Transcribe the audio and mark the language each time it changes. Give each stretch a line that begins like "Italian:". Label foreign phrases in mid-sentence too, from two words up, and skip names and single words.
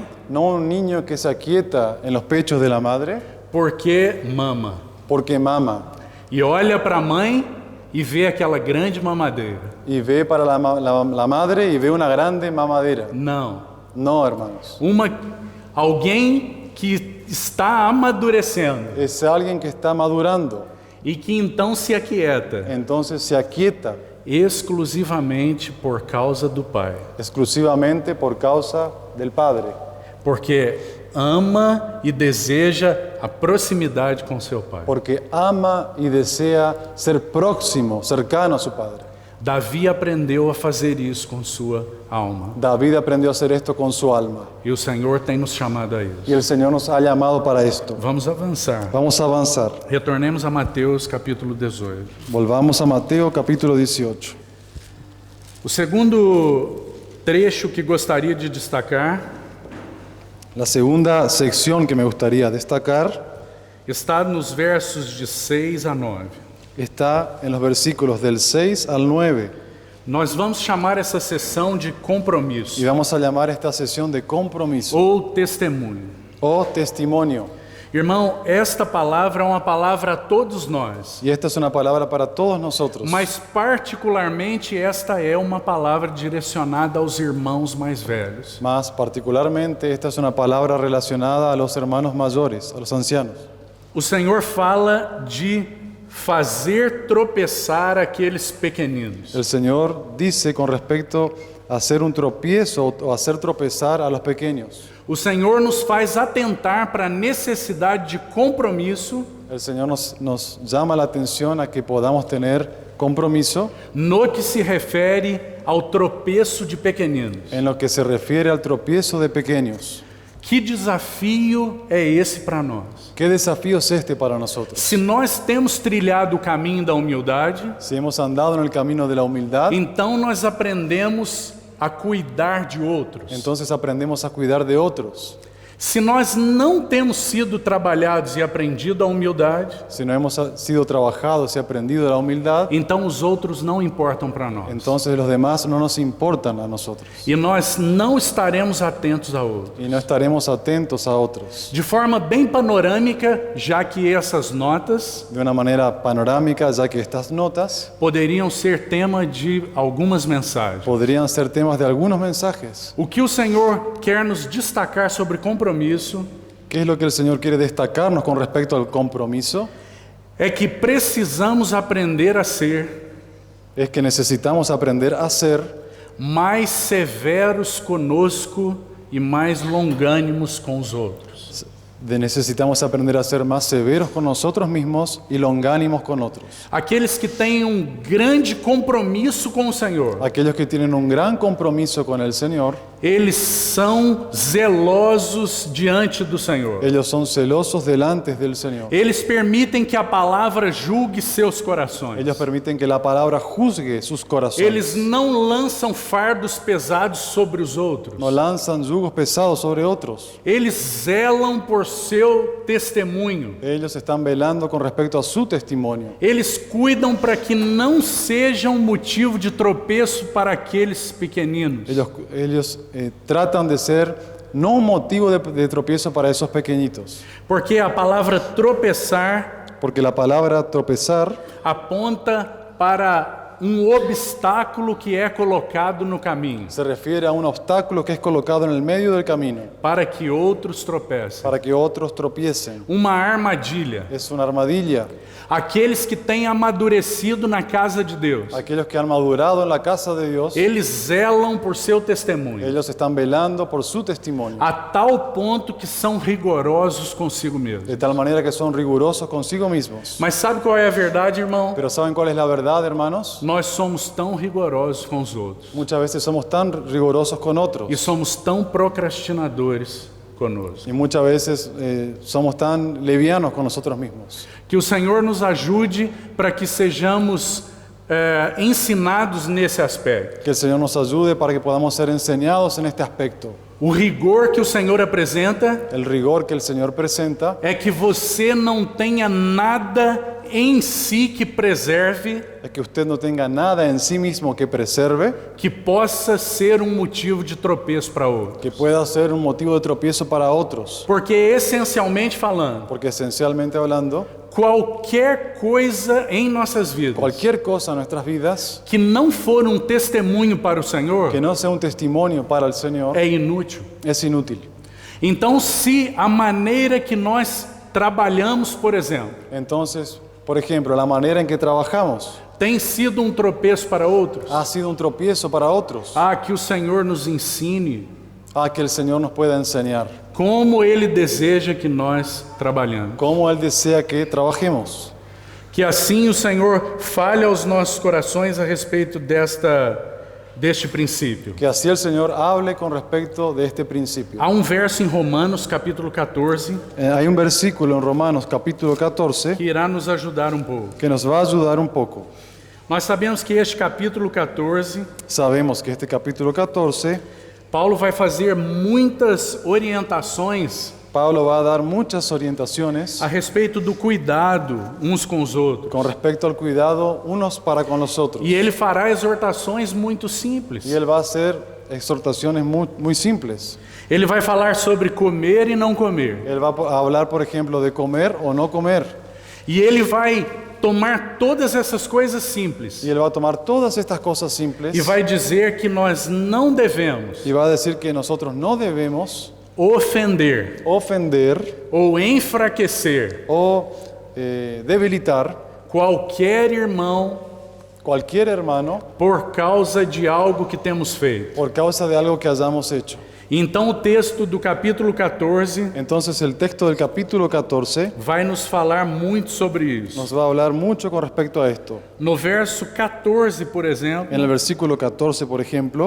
Spanish: No un niño que se aquieta en los pechos de la madre
Portuguese: porque mama.
Spanish: porque mama
Portuguese: E olha para a mãe e vê aquela grande mamadeira.
Spanish: y ve para la madre y ve una grande mamadera.
Portuguese: Não.
Spanish: No, hermanos.
Portuguese: Alguém que está amadurecendo
Spanish: Es alguien que está madurando.
Portuguese: e que então se aquieta
Spanish: Entonces se aquieta
Portuguese: exclusivamente por causa do Pai.
Spanish: exclusivamente por causa del Padre.
Portuguese: Porque ama e deseja a proximidade com seu Pai.
Spanish: Porque ama y desea ser próximo, cercano a su Padre.
Portuguese: Davi aprendeu a fazer isso com sua alma.
Spanish: David aprendió a hacer esto con su alma.
Portuguese: E o Senhor tem nos chamado a isso.
Spanish: Y el Señor nos ha llamado para esto.
Portuguese: Vamos avançar.
Spanish: Vamos a avanzar.
Portuguese: Retornemos a Mateus capítulo 18.
Spanish: Volvamos a Mateo capítulo 18.
Portuguese: O segundo trecho que gostaria de destacar
Spanish: La segunda sección que me gustaría destacar
Portuguese: está nos versos de 6 a 9.
Spanish: está en los versículos del 6 al 9.
Portuguese: Nós vamos chamar essa sessão de compromisso
Spanish: Y vamos a llamar esta sesión de compromiso
Portuguese: ou testemunho.
Spanish: o testimonio.
Portuguese: Irmão, esta palavra é uma palavra a todos nós,
Spanish: Y esta es una palabra para todos nosotros.
Portuguese: mas particularmente esta é uma palavra direcionada aos irmãos mais velhos.
Spanish: Más particularmente, esta es una palabra relacionada a los hermanos mayores, a los ancianos.
Portuguese: O Senhor fala de fazer tropeçar aqueles pequeninos.
Spanish: El Señor dice con respecto a hacer un tropiezo o hacer tropezar a los pequeños.
Portuguese: O Senhor nos faz atentar para a necessidade de compromisso
Spanish: El Señor nos llama la atención a que podamos tener compromiso
Portuguese: no que se refere ao tropeço de pequeninos.
Spanish: en lo que se refiere al tropiezo de pequeños.
Portuguese: Que desafio é esse para nós?
Spanish: ¿Qué desafío es este para nosotros?
Portuguese: Se nós temos trilhado o caminho da humildade,
Spanish: Si hemos andado en el camino de la humildad,
Portuguese: então nós aprendemos a cuidar de outros.
Spanish: entonces aprendemos a cuidar de otros.
Portuguese: Se nós não temos sido trabalhados e aprendido a humildade,
Spanish: Si no hemos sido trabajados y aprendido la humildad,
Portuguese: então os outros não importam para nós.
Spanish: entonces los demás no nos importan a nosotros.
Portuguese: E nós não estaremos atentos a outros.
Spanish: Y no estaremos atentos a otros.
Portuguese: De forma bem panorâmica, já que essas notas
Spanish: De una manera panorámica, ya que estas notas
Portuguese: poderiam ser tema de algumas mensagens.
Spanish: podrían ser temas de algunos mensajes.
Portuguese: O que o Senhor quer nos destacar sobre compromisso
Spanish: ¿Qué es lo que el Señor quiere destacarnos con respecto al compromiso?
Portuguese: é que precisamos aprender a ser
Spanish: es que necesitamos aprender a ser
Portuguese: mais severos conosco e mais longânimos com os outros.
Spanish: necesitamos aprender a ser más severos con nosotros mismos y longánimos con otros.
Portuguese: Aqueles que têm grande compromisso com o Senhor,
Spanish: Aquellos que tienen un gran compromiso con el Señor,
Portuguese: eles são zelosos diante do Senhor.
Spanish: ellos son celosos delante del Señor.
Portuguese: Eles permitem que a palavra julgue seus corações.
Spanish: Ellos permiten que la palabra juzgue sus corazones.
Portuguese: Eles não lançam fardos pesados sobre os outros.
Spanish: No lanzan yugos pesados sobre otros.
Portuguese: Eles zelam por seu testemunho.
Spanish: Ellos están velando con respecto a su testimonio.
Portuguese: Eles cuidam para que não sejam motivo de tropeço para aqueles pequeninos.
Spanish: Ellos tratan de ser no un motivo de tropiezo para esos pequeñitos.
Portuguese: Porque a palavra tropeçar
Spanish: Porque la palabra tropezar
Portuguese: aponta para obstáculo que é colocado no caminho,
Spanish: se refiere a un obstáculo que es colocado en el medio del camino
Portuguese: para que outros tropecem.
Spanish: para que otros tropiecen.
Portuguese: Uma armadilha.
Spanish: Es una armadilla.
Portuguese: Aqueles que têm amadurecido na casa de Deus,
Spanish: Aquellos que han madurado en la casa de Dios,
Portuguese: eles zelam por seu testemunho,
Spanish: ellos están velando por su testimonio,
Portuguese: a tal ponto que são rigorosos consigo mesmos.
Spanish: de tal manera que son rigurosos consigo mismos.
Portuguese: Mas sabe qual é a verdade, irmão?
Spanish: Pero ¿saben cuál es la verdad, hermanos?
Portuguese: Nós somos tão rigorosos com os outros
Spanish: Muchas veces somos tan rigurosos con otros
Portuguese: e somos tão procrastinadores conosco.
Spanish: y muchas veces somos tan livianos con nosotros mismos.
Portuguese: Que o Senhor nos ajude para que sejamos ensinados nesse aspecto.
Spanish: Que el Señor nos ayude para que podamos ser enseñados en este aspecto.
Portuguese: O rigor que o Senhor apresenta
Spanish: El rigor que el Señor presenta
Portuguese: é que você não tenha nada em si que preserve,
Spanish: es que usted no tenga nada en sí mismo que preserve,
Portuguese: que possa ser motivo de tropeço para outros.
Spanish: que pueda ser un motivo de tropiezo para otros.
Portuguese: Porque essencialmente falando,
Spanish: Porque esencialmente hablando,
Portuguese: qualquer coisa em nossas vidas
Spanish: cualquier cosa en nuestras vidas
Portuguese: que não for testemunho para o Senhor
Spanish: que no sea un testimonio para el Señor
Portuguese: é inútil.
Spanish: es inútil.
Portuguese: Então, se a maneira que nós trabalhamos, por exemplo,
Spanish: Entonces, por ejemplo, la manera en que trabajamos
Portuguese: tem sido tropeço para outros,
Spanish: ha sido un tropiezo para otros,
Portuguese: que o Senhor nos ensine
Spanish: a que el Señor nos pueda enseñar
Portuguese: como Ele deseja que nós trabalhemos.
Spanish: cómo Él desea que trabajemos.
Portuguese: Que assim o Senhor fale aos nossos corações a respeito deste princípio.
Spanish: Que así el Señor hable con respecto de este principio.
Portuguese: Há verso em Romanos, capítulo 14,
Spanish: Hay un versículo en Romanos capítulo 14
Portuguese: que irá nos ajudar pouco.
Spanish: que nos va a ayudar un poco.
Portuguese: Nós sabemos que este capítulo 14,
Spanish: Sabemos que este capítulo 14,
Portuguese: Paulo vai fazer muitas orientações
Spanish: Pablo va a dar muchas orientaciones
Portuguese: a respeito do cuidado uns com os outros.
Spanish: con respecto al cuidado unos para con los otros.
Portuguese: E ele fará exortações muito simples.
Spanish: Y Él va a hacer exhortaciones muy simples.
Portuguese: Ele vai falar sobre comer e não comer.
Spanish: Él va a hablar, por ejemplo, de comer o no comer.
Portuguese: E ele vai tomar todas essas coisas simples
Spanish: Y Él va a tomar todas estas cosas simples
Portuguese: e vai dizer que nós não devemos
Spanish: y va a decir que nosotros no debemos
Portuguese: ofender
Spanish: ofender
Portuguese: ou enfraquecer
Spanish: o debilitar
Portuguese: qualquer irmão
Spanish: cualquier hermano
Portuguese: por causa de algo que temos feito.
Spanish: por causa de algo que hayamos hecho.
Portuguese: Então o texto do capítulo 14
Spanish: Entonces el texto del capítulo 14
Portuguese: vai nos falar muito sobre isso.
Spanish: nos va a hablar mucho con respecto a esto.
Portuguese: No verso 14, por exemplo,
Spanish: En el versículo 14, por ejemplo,